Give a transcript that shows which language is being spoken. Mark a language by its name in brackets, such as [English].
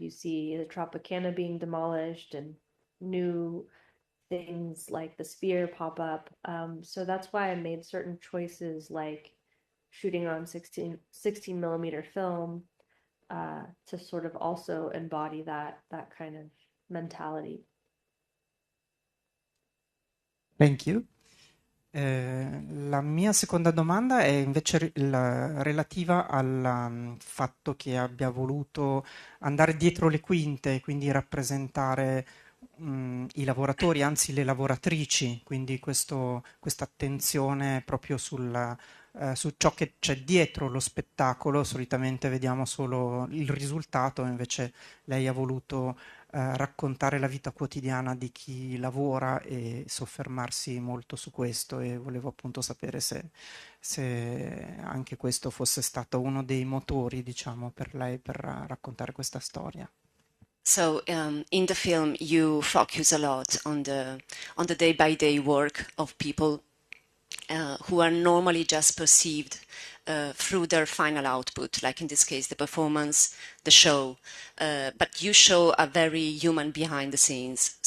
[English] You see the Tropicana being demolished and new things like the Sphere pop up. So that's why I made certain choices like shooting on 16 millimeter film to sort of also embody that kind of mentality. Thank you. [Italian] La mia seconda domanda è invece relativa al fatto che abbia voluto andare dietro le quinte, quindi rappresentare i lavoratori, anzi le lavoratrici, quindi questa attenzione proprio su ciò che c'è dietro lo spettacolo. Solitamente vediamo solo il risultato, invece lei ha voluto raccontare la vita quotidiana di chi lavora e soffermarsi molto su questo, e volevo appunto sapere se anche questo fosse stato uno dei motori, diciamo, per lei per raccontare questa storia. [English] So in the film you focus a lot on the day-by-day work of people who are normally just perceived through their final output, like in this case the performance, the show, but you show a very human behind the scenes.